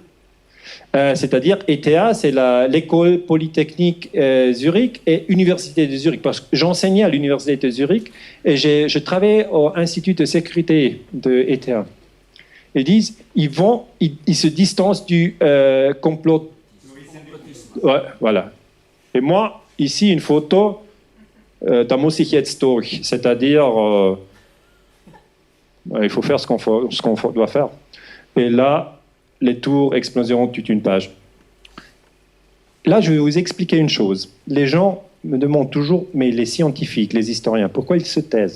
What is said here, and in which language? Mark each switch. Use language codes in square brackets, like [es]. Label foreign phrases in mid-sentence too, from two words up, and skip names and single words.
[fr] C'est-à-dire ETH, c'est l'école polytechnique Zurich et Université de Zurich. Parce que j'enseignais à l'Université de Zurich et je travaillais au Institut de sécurité de ETH. Ils disent, ils se distancent du complot. Ouais, voilà. Et moi, ici, une photo [de] da muss ich jetzt durch, [fr] c'est-à-dire il faut faire ce qu'on doit faire. Et là, les tours exploseront toute une page. Là, je vais vous expliquer une chose. Les gens me demandent toujours, mais les scientifiques, les historiens, pourquoi ils se taisent?